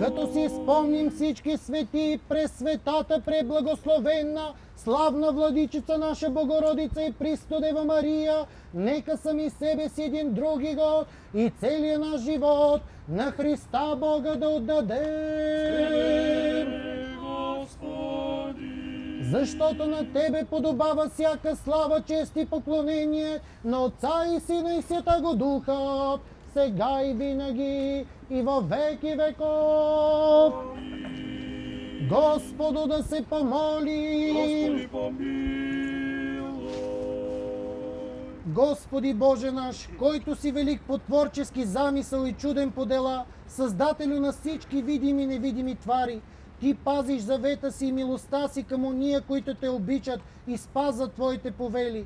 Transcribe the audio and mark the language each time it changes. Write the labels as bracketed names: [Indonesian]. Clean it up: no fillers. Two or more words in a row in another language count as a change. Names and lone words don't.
[Bulgarian] Като си спомним всички свети през светата преблагословенна, славна владичица наша Богородица и Престодева Мария, нека сами себе си един други год и целия наш живот на Христа Бога да отдадем. Защото на Тебе подобава всяка слава, чест и поклонение на Отца и Сина и Святаго Духа, сега и винаги и във веки веков. Господу да се помолим. Господи Боже наш, който си велик по творчески замисъл и чуден по дела, Създателю на всички видими и невидими твари, Ти пазиш завета си и милостта си към ония, които Те обичат и спазват Твоите повели.